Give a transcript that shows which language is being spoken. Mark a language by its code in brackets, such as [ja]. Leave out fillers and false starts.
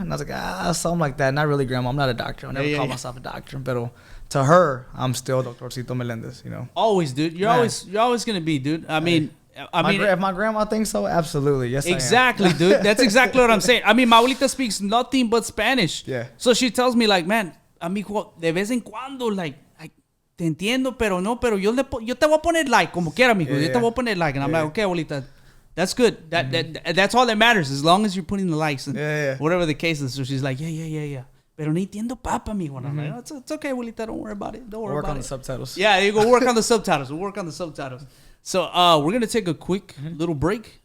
[en] And I was like, something like that. Not really, grandma. I'm not a doctor. I'll never call myself a doctor. But to her, I'm still Doctorcito Melendez, you know. Always, dude. You're always gonna be, dude. I mean, if my grandma thinks so, absolutely. Yes, exactly, dude. That's exactly what I'm saying. I mean, my abuelita speaks nothing but Spanish. Yeah. [es] So she tells me, like, man, amigo, de vez en cuando, like, te entiendo, pero yo te voy a poner like, como quiera, amigo. Yo te voy a poner like. [en] And I'm like, okay, abuelita, that's good. That's all that matters, as long as you're putting the likes and whatever the case is. So she's like, yeah. Pero no entiendo papa, amigo. And I'm like, it's okay, abuelita. Don't worry about it. Don't worry about it. Work on the subtitles. Yeah, you go work on the subtitles. We'll work on the subtitles. So we're going to take a quick little break.